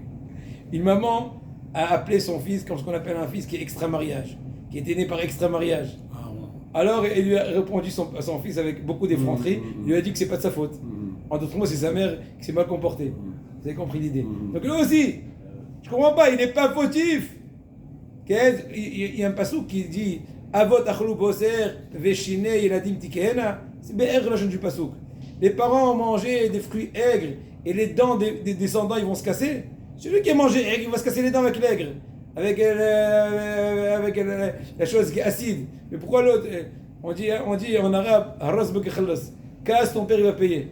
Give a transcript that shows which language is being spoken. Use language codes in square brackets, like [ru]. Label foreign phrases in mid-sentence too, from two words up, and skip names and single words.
[fr] Une maman a appelé son fils comme ce qu'on appelle un fils qui est extra mariage, qui était né par extra mariage. Alors, elle lui a répondu à son fils avec beaucoup d'effronterie. Il lui a dit que c'est pas de sa faute. En d'autres mots, c'est sa mère qui s'est mal comportée. Vous avez compris l'idée? Donc là aussi, je comprends pas, il n'est pas fautif. Il y a un passage qui dit [he] אבות אכלו בוסר ושיני ילדים תקהינה. [fr] C'est be'er la chaîne du passage. Les parents ont mangé des fruits aigres et les dents des descendants ils vont se casser. Celui qui a mangé aigre, il va se casser les dents avec l'aigre, avec la chose qui est acide. Mais pourquoi l'autre? On dit en arabe [ar] الراس بخلّص. [fr] Casse, ton père il va payer.